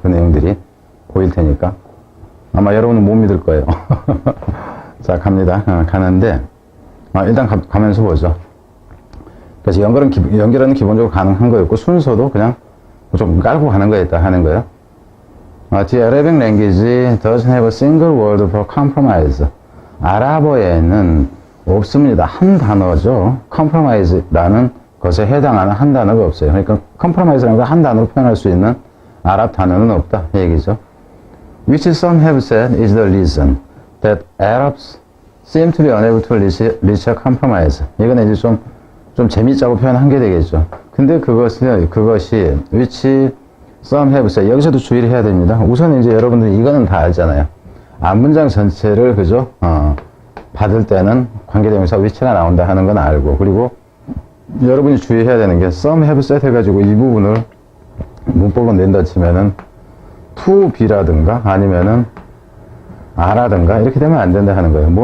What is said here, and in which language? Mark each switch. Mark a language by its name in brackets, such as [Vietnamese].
[Korean] 그 내용들이 보일 테니까. 아마 여러분은 못 믿을 거예요. 자, 갑니다. 가는데, 일단 가면서 보죠. 그래서 연결은 기본적으로 가능한 거였고, 순서도 그냥 좀 깔고 가는 거였다 하는 거예요. [English] The Arabic language doesn't have a single word for compromise. [Korean] 아랍어에는 없습니다. 한 단어죠. compromise라는 것에 해당하는 한 단어가 없어요. 그러니까 compromise라는 걸 한 단어로 표현할 수 있는 아랍 단어는 없다. 이 얘기죠. [English] Which some have said is the reason that Arabs seem to be unable to reach a compromise. [Korean] 이건 이제 좀 재미있자고 표현한 게 되겠죠. 근데 그것이, [English] which some have said. [Korean] 여기서도 주의를 해야 됩니다. 우선 이제 여러분들이 이거는 다 알잖아요. 앞문장 전체를, 그죠? 받을 때는 관계대명사 which가 나온다 하는 건 알고. 그리고 여러분이 주의해야 되는 게 [English] some have said [Korean] 해가지고 이 부분을 문법으로 낸다 치면은 to be라든가 아니면은 아라든가 이렇게 되면 안 된다 하는 거예요.